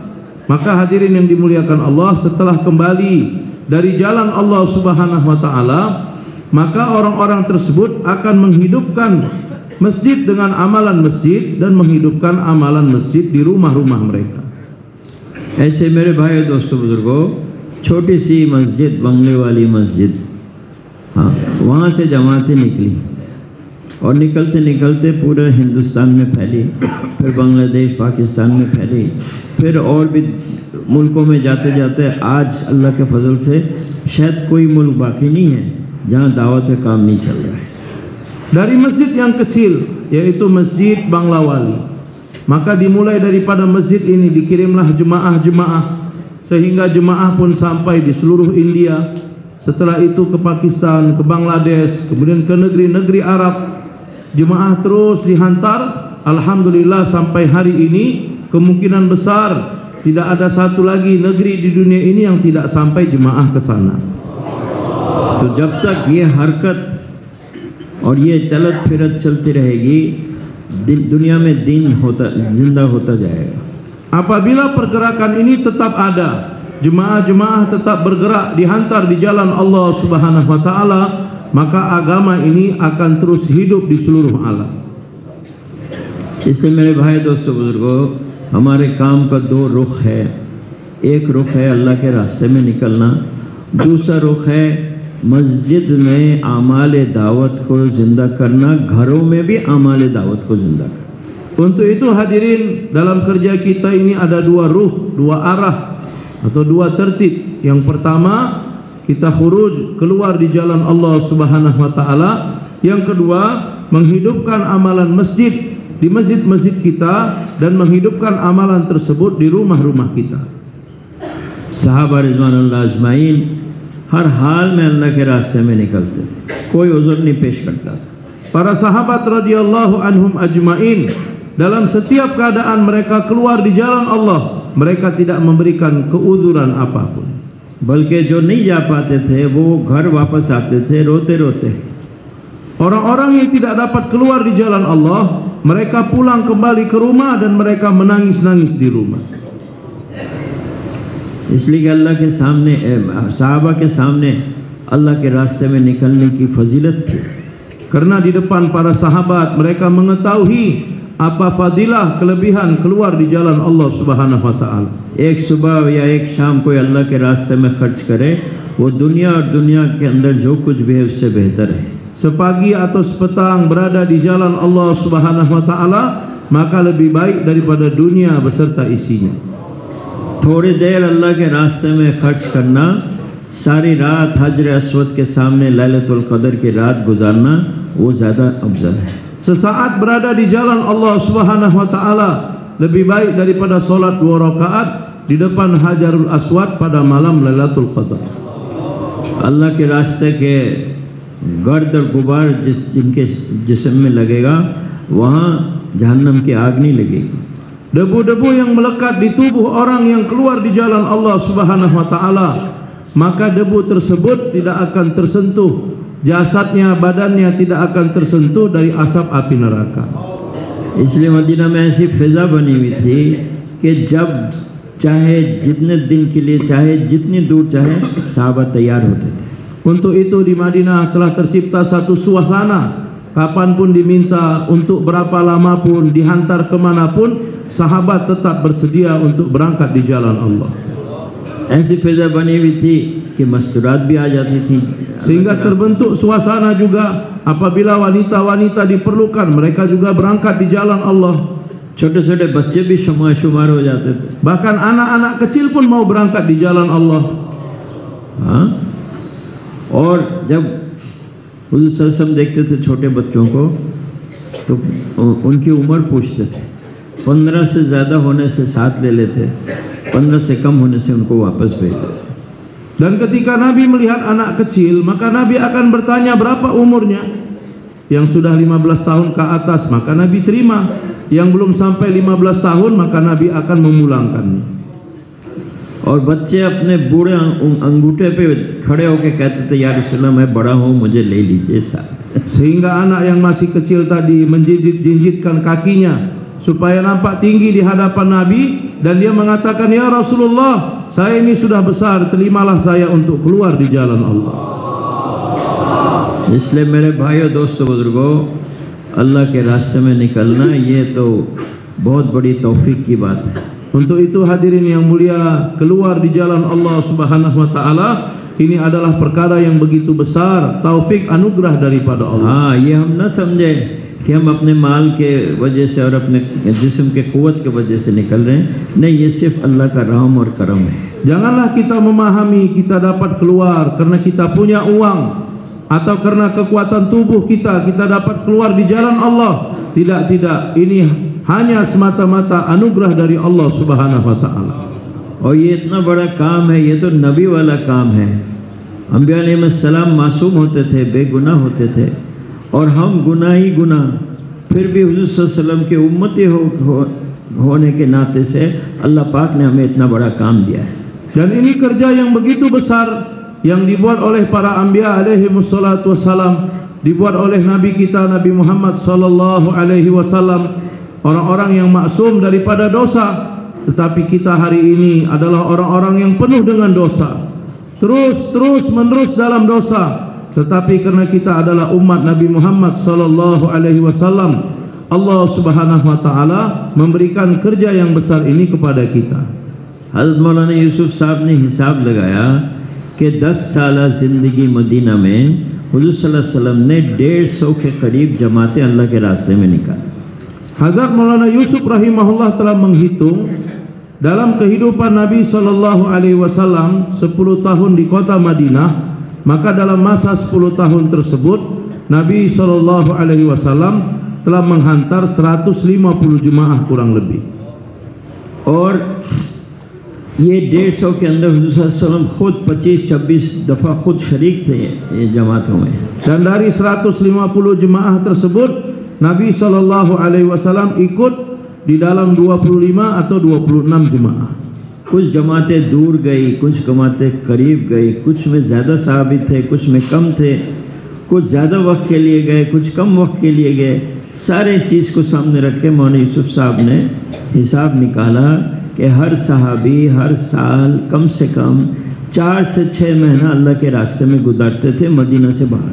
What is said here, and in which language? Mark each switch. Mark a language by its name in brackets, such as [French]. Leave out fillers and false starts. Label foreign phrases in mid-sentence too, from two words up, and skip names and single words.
[Indonesian] Maka hadirin yang dimuliakan Allah, setelah kembali dari jalan Allah [Arabic] سبحانه وتعالى, [Indonesian] maka orang-orang tersebut akan menghidupkan masjid dengan amalan masjid dan menghidupkan amalan masjid di rumah-rumah mereka. [Hindi] ऐसे मेरे भाई दोस्तों बुजुर्गों, छोटी सी मस्जिद, बंगले वाली मस्जिद, हाँ, वहाँ से जमातें निकली और निकलते निकलते पूरे हिंदुस्तान में फैली, फिर बांग्लादेश पाकिस्तान में फैली, फिर और भी मुल्कों में जाते जाते आज अल्लाह के फजल से शायद कोई मुल्क बाकी नहीं है जहाँ दावत का काम नहीं चल रहा है। [Indonesian] Dari masjid yang kecil, yaitu Masjid Banglawali, maka dimulai daripada masjid ini dikirimlah jemaah-jemaah, sehingga jemaah pun sampai di seluruh India, setelah itu ke Pakistan, ke Bangladesh, kemudian ke negeri-negeri Arab. Jemaah terus dihantar, alhamdulillah sampai hari ini kemungkinan besar tidak ada satu lagi negeri di dunia ini yang tidak sampai jemaah ke sana. [Hindi] तो जब तक ये हरकत और ये चलत फिरत चलती रहेगी, दुनिया में दिन जिंदा होता जाएगा। [Indonesian] Apabila pergerakan ini tetap ada, jemaah-jemaah tetap bergerak dihantar di jalan Allah [Arabic] سبحانه وتعالى, [Indonesian] maka agama ini akan terus hidup di seluruh alam. [Hindi] इसलिए मेरे भाई दोस्तों बुजुर्गों, हमारे काम का 2 रुख है। एक रुख है अल्लाह के रास्ते में निकलना, दूसरा रुख है मस्जिद में आमाल दावत को जिंदा करना, घरों में भी आमाल दावत को जिंदा करना। [Indonesian] Untuk itu hadirin, dalam kerja kita ini ada 2 ruh, 2 arah atau 2 tertib. Yang pertama, kita khuruj, keluar di jalan Allah [Arabic] سبحانه وتعالى. [Indonesian] Yang kedua, menghidupkan amalan masjid di masjid-masjid kita dan menghidupkan amalan tersebut di rumah-rumah kita. [Hindi] Sahabat [Arabic] رضوان الله أجمعين [Hindi] हर हाल में अल्लाह के रास्ते में निकलते, कोई उज़्र नहीं पेश करता। [Indonesian] Para sahabat [Arabic] رضي الله عنهم أجمعين, [Indonesian] dalam setiap keadaan mereka keluar di jalan Allah, mereka tidak memberikan keuzuran apapun. [Hindi] बल्कि जो नहीं जा पाते थे वो घर वापस आते थे रोते रोते। [Indonesian] Orang-orang yang tidak dapat keluar di jalan Allah, mereka pulang kembali ke rumah dan mereka menangis-nangis di rumah. [Hindi] इसलिए अल्लाह के सामने, साहबा के सामने अल्लाह के रास्ते में निकलने की फजीलत थी। [Indonesian] Karena di depan para sahabat mereka mengetahui apa fadilah kelebihan keluar di jalan Allah [Arabic] سبحانه وتعالى. [Hindi] एक सुबह या एक शाम कोई अल्लाह के रास्ते में खर्च करे, वो दुनिया और दुनिया के अंदर जो कुछ भी है उससे बेहतर है। [Indonesian] sepagi atau sepetang berada di jalan Allah [Arabic] سبحانه وتعالى, [Indonesian] maka lebih baik daripada dunia beserta isinya. [Hindi] थोड़ी देर अल्लाह के रास्ते में खर्च करना, सारी रात हजर अस्वद के सामने लैलतुल कदर की रात गुजारना, वो ज़्यादा अफजल है। [Indonesian] Sesaat berada di jalan Allah [Arabic] سبحانه وتعالى [Indonesian] lebih baik daripada solat 2 rakaat di depan Hajarul Aswad pada malam Lailatul Qadar. [Hindi] अल्लाह के रास्ते के गर्द और गुबार जिनके जिस्म में लगेगा, वहाँ जहन्नम की आग नहीं लगेगी। [Indonesian] Debu-debu yang melekat di tubuh orang yang keluar di jalan Allah [Arabic] سبحانه وتعالى, [Indonesian] maka debu tersebut tidak akan tersentuh jasadnya, badannya tidak akan tersentuh dari asap api neraka. [Hindi] इसलिए मदीना में ऐसी फिजा बनी हुई थी कि जब चाहे जितने दिन के लिए चाहे जितनी दूर चाहे साहबा तैयार होते थे। [Indonesian] Untuk itu di Madinah telah tercipta satu suasana, kapanpun diminta untuk berapa lama pun dihantar kemanapun, sahabat tetap bersedia untuk berangkat di jalan Allah. [Hindi] ऐसी फिजा बनी हुई थी कि मस्तूरात भी आ जाती थी, [Indonesian] sehingga terbentuk suasana juga apabila wanita-wanita diperlukan, mereka juga berangkat di jalan Allah. [Hindi] छोटे-छोटे बच्चे भी शुमार हो जाते थे, [Indonesian] bahkan anak-anak kecil pun mau berangkat di jalan Allah. [Hindi] हाँ, और जब हुज़ूर [Arabic] صلى الله عليه وسلم [Hindi] देखते थे छोटे बच्चों को, तो उनकी उम्र पूछते थे। 15 से ज़्यादा होने से साथ ले लेते, 15 से कम होने से उनको वापस भेज देते। [Indonesian] Dan ketika Nabi melihat anak kecil, maka Nabi akan bertanya berapa umurnya. Yang sudah 15 tahun ke atas, maka Nabi terima. Yang belum sampai 15 tahun, maka Nabi akan memulangkannya. [Hindi] और बच्चे अपने बूढ़े अंगूठे पे खड़े होकर कहते थे, [Arabic] يا رسول الله [Hindi] मैं बड़ा हूँ, मुझे ले लीजिए साथ। [Indonesian] Sehingga anak yang masih kecil tadi menjinjit-jinjitkan kakinya supaya nampak tinggi di hadapan Nabi, dan dia mengatakan, [Arabic] يا رسول الله, [Indonesian] saya ini sudah besar, terimalah saya untuk keluar di jalan Allah. [Hindi] इसलिए मेरे भाइयों दोस्तों बुजुर्गों, अल्लाह के रास्ते में निकलना ये तो बहुत बड़ी तौफीक की बात है। [Indonesian] Untuk itu hadirin yang mulia, keluar di jalan Allah [Arabic] سبحانه وتعالى [Indonesian] ini adalah perkara yang begitu besar, taufik anugerah daripada Allah. [Hindi] हाँ, ये हम न समझे कि हम अपने माल के वजह से और अपने जिस्म के कुव्वत के वजह से निकल रहे हैं। नहीं, ये सिर्फ अल्लाह का रहम और करम है। [Indonesian] Janganlah kita memahami kita dapat keluar karena kita punya uang atau karena kekuatan tubuh kita dapat keluar di jalan Allah. Tidak, ini hanya semata-mata anugerah dari Allah [Arabic] سبحانه وتعالى. [Hindi] और ये इतना बड़ा काम है, ये तो नबी वाला काम है। अंबिया अलैहिस्सलाम मासूम होते थे, बेगुनाह होते थे, और हम गुनाह ही गुनाह, फिर भी हुज़ूर [Arabic] صلى الله عليه وسلم [Hindi] के उम्मती होने के नाते से अल्लाह पाक ने हमें इतना बड़ा काम दिया है। [Indonesian] Dan ini kerja yang begitu besar yang dibuat oleh para anbiya [Arabic] عليه الصلاة والسلام, [Indonesian] dibuat oleh Nabi kita Nabi Muhammad [Arabic] صلى الله عليه وسلم, [Indonesian] orang-orang yang maksum daripada dosa. Tetapi kita hari ini adalah orang-orang yang penuh dengan dosa, terus menerus dalam dosa. Tetapi karena kita adalah umat Nabi Muhammad [Arabic] صلى الله عليه وسلم, [Indonesian] Allah [Arabic] سبحانه وتعالى [Indonesian] memberikan kerja yang besar ini kepada kita. [Hindi] हज़रत मौलाना यूसुफ साहब ने हिसाब लगाया कि 10 साल ज़िंदगी मदीना में हुज़ूर [Arabic] صلى الله عليه وسلم [Hindi] ने 150 के करीब जमातें अल्लाह के रास्ते में निकाली। [Indonesian] Hazrat Maulana Yusuf rahimahullah telah menghitung dalam kehidupan Nabi [Arabic] صلى الله عليه وسلم [Indonesian] 10 tahun di kota Madinah, maka dalam masa 10 tahun tersebut Nabi [Arabic] صلى الله عليه وسلم [Indonesian] telah menghantar 150 jemaah kurang lebih. [Hindi] और ये 150 के अंदर हुज़ूर [Arabic] صلى الله عليه وسلم [Hindi] खुद 25-26 दफ़ा खुद शरीक थे ये जमातों में। [Indonesian] Dan dari 150 jemaah tersebut Nabi [Arabic] صلى الله عليه وسلم [Indonesian] ikut di dalam 25 atau 26 jemaah. [Hindi] कुछ जमातें दूर गई, कुछ जमातें करीब गई, कुछ में ज़्यादा सहाबी थे, कुछ में कम थे, कुछ ज़्यादा वक्त के लिए गए, कुछ कम वक्त के लिए गए। सारे चीज़ को सामने रख के मौलाना यूसुफ साहब ने हिसाब निकाला कि हर सहाबी हर साल कम से कम 4 से 6 महीना अल्लाह के रास्ते में गुजारते थे मदीना से बाहर।